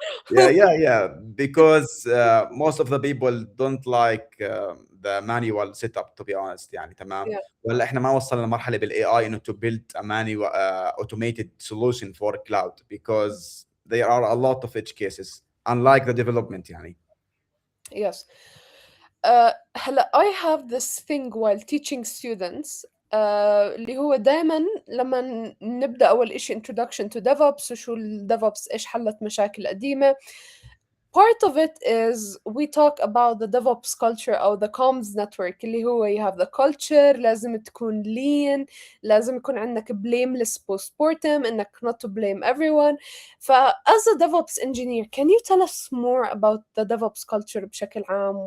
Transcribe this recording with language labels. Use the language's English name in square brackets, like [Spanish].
[English] yeah, because most of the people don't like the manual setup to be honest [Arabic] يعني تمام. [English] Yeah. [Arabic] ولا احنا ما وصلنا لمرحله بالاي اي انه [English] to build a manual automated solution for cloud because there are a lot of edge cases unlike the development [Arabic] يعني. [English] Yes. [Arabic] هلا [English] I have this thing while teaching students [Arabic] اللي هو دايما لما نبدأ أول إشي [English] introduction to DevOps [Arabic] وشو ال DevOps إيش حلت مشاكل قديمة. [English] Part of it is we talk about the DevOps culture أو the comms network اللي هو you have the culture [Arabic] لازم تكون [English] lean لازم يكون عندك blameless postmortem [Arabic] إنك [English] not to blame everyone. As a DevOps engineer, can you tell us more about the DevOps culture [Arabic] بشكل عام?